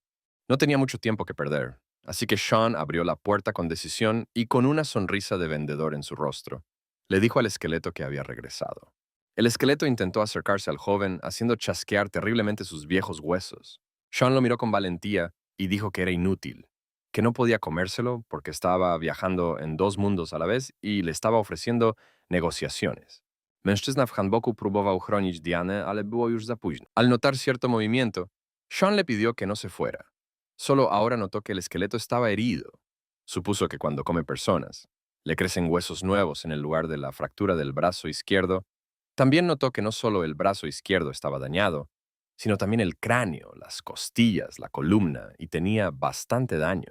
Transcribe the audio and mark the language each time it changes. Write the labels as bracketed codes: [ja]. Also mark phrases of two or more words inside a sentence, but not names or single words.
[es] No tenía mucho tiempo que perder, así que Sean abrió la puerta con decisión y con una sonrisa de vendedor en su rostro, le dijo al esqueleto que había regresado. El esqueleto intentó acercarse al joven, haciendo chasquear terriblemente sus viejos huesos. Sean lo miró con valentía y dijo que era inútil, que no podía comérselo porque estaba viajando en dos mundos a la vez y le estaba ofreciendo negociaciones. [pl] Mężczyzna w handboku próbował chronić Dianę, ale było już za późno. [es] Al notar cierto movimiento, Sean le pidió que no se fuera. Solo ahora notó que el esqueleto estaba herido. Supuso que cuando come personas, le crecen huesos nuevos en el lugar de la fractura del brazo izquierdo. También notó que no solo el brazo izquierdo estaba dañado, sino también el cráneo, las costillas, la columna, y tenía bastante daño.